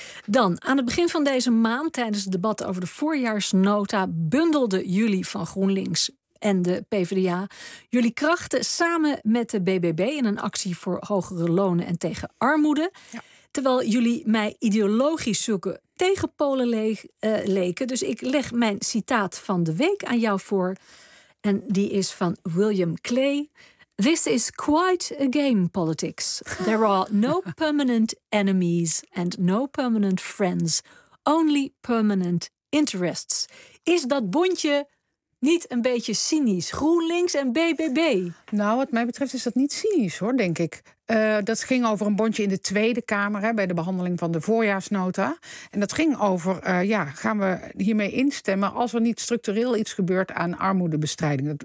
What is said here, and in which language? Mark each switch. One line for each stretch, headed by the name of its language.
Dutch: Dan, aan het begin van deze maand, tijdens het debat over de voorjaarsnota, bundelden jullie van GroenLinks en de PvdA jullie krachten samen met de BBB in een actie voor hogere lonen en tegen armoede. Ja. Terwijl jullie mij ideologisch zulke tegenpolen leken. Dus ik leg mijn citaat van de week aan jou voor. En die is van William Clay.
English: This is quite a game, politics. There are no permanent enemies and no permanent friends. Only permanent interests.
Dutch: Is dat bondje niet een beetje cynisch? GroenLinks en BBB. Nou, wat mij betreft is dat niet cynisch, hoor, denk ik. Dat ging over een bondje in de Tweede Kamer, hè, bij de behandeling van de voorjaarsnota. En dat ging over, gaan we hiermee instemmen als er niet structureel iets gebeurt aan armoedebestrijding.